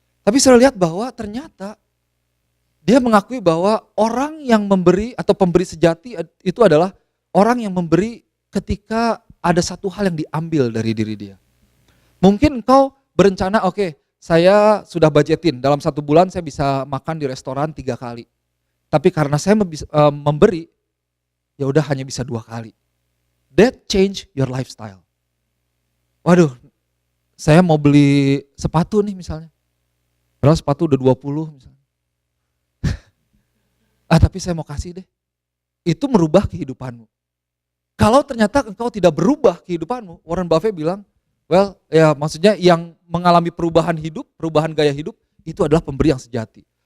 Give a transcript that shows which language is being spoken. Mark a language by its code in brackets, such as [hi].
[id] Tapi saya lihat bahwa ternyata dia mengakui bahwa orang yang memberi atau pemberi sejati itu adalah orang yang memberi ketika ada satu hal yang diambil dari diri dia. Mungkin engkau berencana, oke, saya sudah budgetin dalam 1 bulan saya bisa makan di restoran 3 kali. Tapi karena saya memberi, ya udah hanya bisa 2 kali. [en] That change your lifestyle. [id] Waduh, saya mau beli sepatu nih misalnya. Padahal sepatu udah 20 misalnya. Tapi saya mau kasih deh. Itu merubah kehidupanmu. Kalau ternyata engkau tidak berubah kehidupanmu, Warren Buffett bilang, well, ya maksudnya yang mengalami perubahan hidup, perubahan gaya hidup, itu adalah pemberi yang sejati.